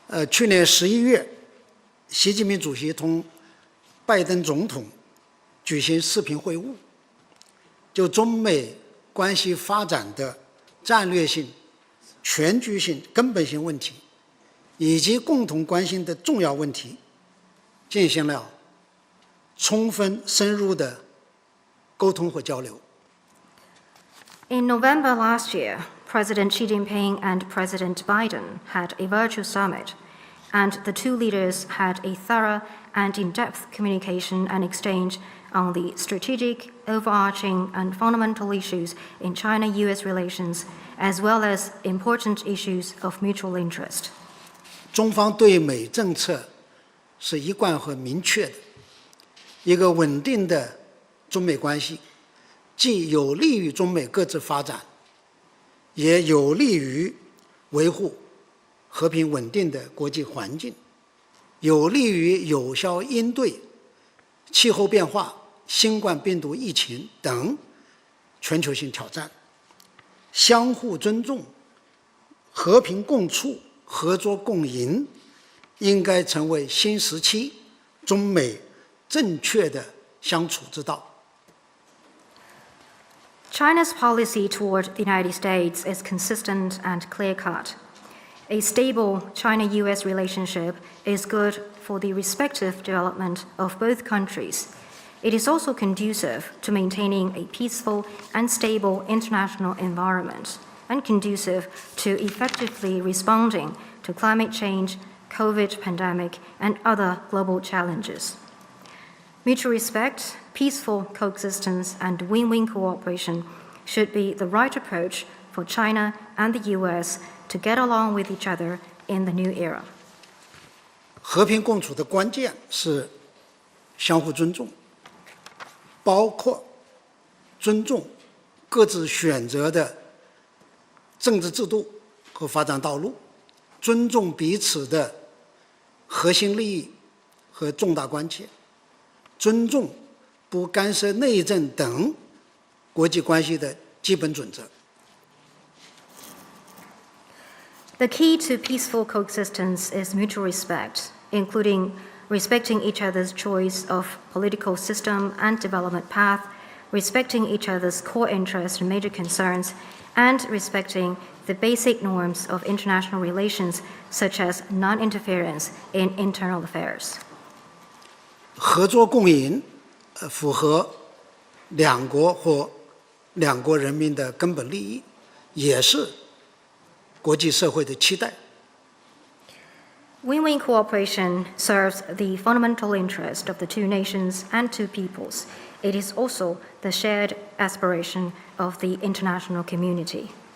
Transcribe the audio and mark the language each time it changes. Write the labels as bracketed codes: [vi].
[zh] 去年11月，习近平主席同拜登总统举行视频会晤，就中美关系发展的战略性、全局性、根本性问题，以及共同关心的重要问题，进行了充分深入的沟通和交流。 [en] In November last year, President Xi Jinping and President Biden had a virtual summit, and the two leaders had a thorough and in-depth communication and exchange on the strategic, overarching, and fundamental issues in China-US relations, as well as important issues of mutual interest. [zh] 中方对美政策是一贯和明确的，一个稳定的中美关系，既有利于中美各自发展，也有利于维护和平稳定的国际环境，有利于有效应对气候变化、新冠病毒疫情等全球性挑战。相互尊重、和平共处、合作共赢，应该成为新时期中美正确的相处之道。 [en] China's policy toward the United States is consistent and clear-cut. A stable China-US relationship is good for the respective development of both countries. It is also conducive to maintaining a peaceful and stable international environment, and conducive to effectively responding to climate change, COVID pandemic, and other global challenges. Mutual respect, peaceful coexistence, and win-win cooperation should be the right approach for China and the US to get along with each other in the new era. [zh] 和平共处的关键是相互尊重，包括尊重各自选择的政治制度和发展道路，尊重彼此的核心利益和重大关切，尊重不干涉内政等国际关系的基本准则。 [en] The key to peaceful coexistence is mutual respect, including respecting each other's choice of political system and development path, respecting each other's core interests and major concerns, and respecting the basic norms of international relations, such as non-interference in internal affairs. [zh] 合作共赢，符合两国或两国人民的根本利益，也是国际社会的期待。 [en] Win-win cooperation serves the fundamental interest of the two nations and two peoples. It is also the shared aspiration of the international community.